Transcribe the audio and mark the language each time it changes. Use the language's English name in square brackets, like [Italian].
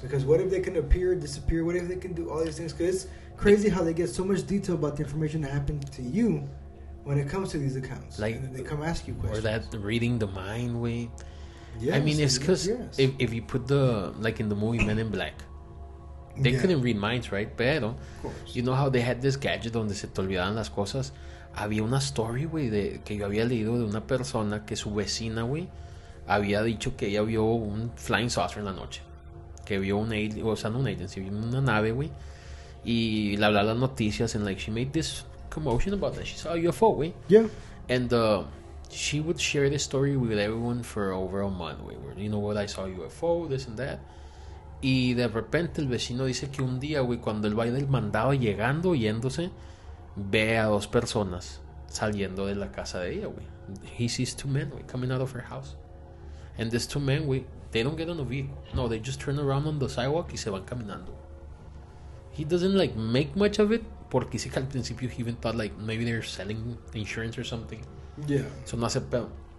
[English] Because what if they can appear, disappear? What if they can do all these things? Because it's crazy how they get so much detail about the information that happened to you when it comes to these accounts. Like, and they come ask you questions. Or that reading the mind way. Yes, I mean, it's because if you put like in the movie Men in Black, they couldn't read minds, right? Pero, you know how they had this gadget [Spanish] donde se te olvidaban las cosas. Había una story, güey, que yo había leído de una persona que su vecina, güey, había dicho que ella vio un flying saucer en la noche, que vio un alien, o sea, no un alien, sí, vio una nave, güey, y le hablaba las noticias, [English] and like she made this commotion about that. She saw a UFO, [Spanish] güey. Yeah. [English] And she would share this story with everyone for over a month, güey, where, you know what, I saw a UFO, this and that. [Spanish] Y de repente el vecino dice que un día, güey, cuando él va del mandado llegando, yéndose, ve a dos personas saliendo de la casa de ella, güey. [English] He sees two men, güey, coming out of her house. And these two men, güey, they don't get on a vehicle. No, they just turn around on the sidewalk [Spanish] y se van caminando. [English] He doesn't, like, make much of it, [Spanish] porque sí que al principio [English] he even thought, like, maybe they're selling insurance or something. Yeah. [Spanish] So no hace pedo.